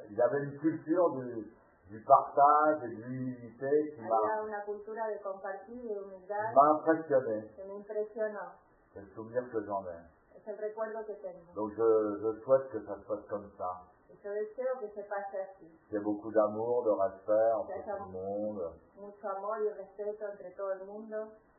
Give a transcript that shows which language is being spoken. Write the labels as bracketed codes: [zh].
[fr] Il y avait une culture du partage et de l'humilité qui [es] había una cultura de compartir y de humildad. [fr] m'a impressionné. [es] Que me impresionó. [fr] C'est le souvenir que j'en ai. [es] Es el recuerdo que tengo. [fr] Donc je souhaite que ça se passe comme ça. [es] Y yo deseo que se pase así. [fr] Qu'il y ait beaucoup d'amour, de respect entre tout le monde. [es] Mucho amor y respeto entre todo el mundo.